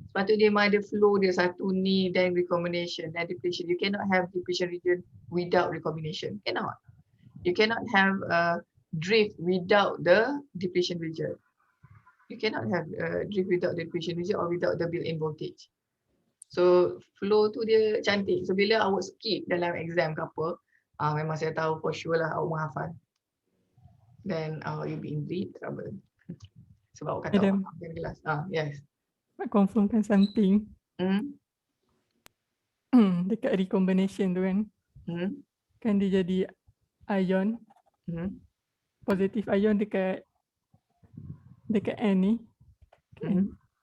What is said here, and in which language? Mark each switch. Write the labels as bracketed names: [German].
[Malay] Sebab tu dia memang ada flow dia satu ni, [English] then recombination, then depletion. You cannot have depletion region without recombination. Cannot. You cannot have drift without the depletion region. You cannot have drift without the depletion region or without the built-in voltage. [Malay] So flow tu dia cantik. So bila awak skip dalam exam ke apa, memang saya tahu [English] for sure [Malay] lah awak menghafal. [English] Then you'll be in deep trouble. [Malay] Sebab awak kata Madam, awak dalam kelas. [English] Yes. [Malay] nak confirmkan [English] something. Hmm? [Malay] Dekat recombination tu kan, kan dia jadi ion, positif ion dekat N ni. Kan?